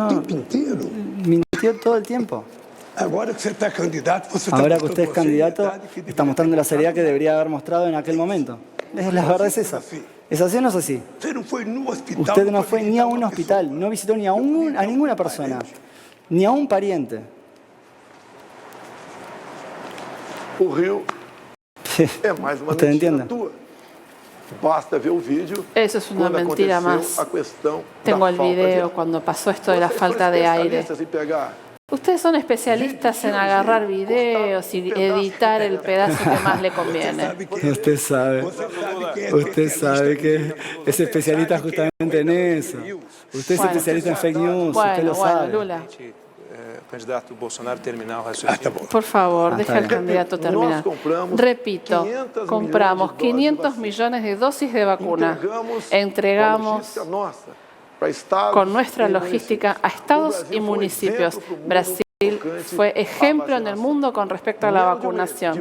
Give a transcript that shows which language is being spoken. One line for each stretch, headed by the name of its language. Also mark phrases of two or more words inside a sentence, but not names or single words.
Spanish: No, mintió todo el tiempo. Ahora que usted es candidato, está mostrando la seriedad que debería haber mostrado en aquel momento. La verdad es esa. ¿Es así o no es así? Usted no fue ni a un hospital, no visitó ni a ninguna persona, ni a un pariente.
Portuguese: O Rio é mais uma
Spanish: ¿Usted
Portuguese: mentira
Spanish: entiende?
Portuguese: tua. Basta ver o vídeo.
Spanish: Eso es una
Portuguese: quando
Spanish: mentira
Portuguese: aconteceu
Spanish: más.
Portuguese: a questão
Spanish: Tengo
Portuguese: da
Spanish: el
Portuguese: falta de
Spanish: video
Portuguese: ar.
Spanish: cuando pasó esto de la
Portuguese: Vocês
Spanish: falta
Portuguese: são
Spanish: de aire.
Portuguese: especialistas em pegar
Spanish: Ustedes son especialistas en agarrar videos y editar el pedazo que más le conviene. Usted sabe que es especialista justamente en eso. Usted es especialista en
English: fake news,
Spanish: usted lo sabe. Lula,
Portuguese: Candidato Bolsonaro terminar o raciocínio.
Spanish: por favor, deja al bien. candidato terminar. Repito, compramos 500 millones de dosis de vacuna.
Portuguese: Entregamos logística nossa para estados,
Spanish: con nuestra
Portuguese: regiões.
Spanish: logística a estados y municipios. Brasil fue ejemplo en el mundo con respecto a la vacunación.